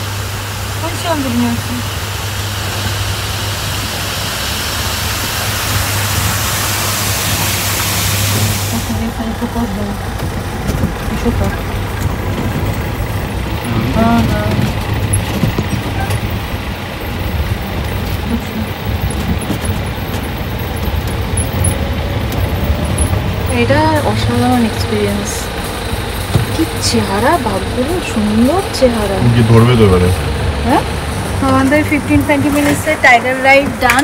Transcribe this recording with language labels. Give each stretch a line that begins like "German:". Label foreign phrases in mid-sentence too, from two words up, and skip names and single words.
Russian: Он сам вернется. Интересно, не попадал. Еще как. Ага. Точно.
Bangla: এটা অসাধারণ এক্সপিরিয়েন্স। কি চেহারা বাঘগুলো, সুন্দর চেহারা। কি ধরবে তো এবারে? হ্যাঁ, আমাদের 15-20 মিনিটসের
English: tiger ride done.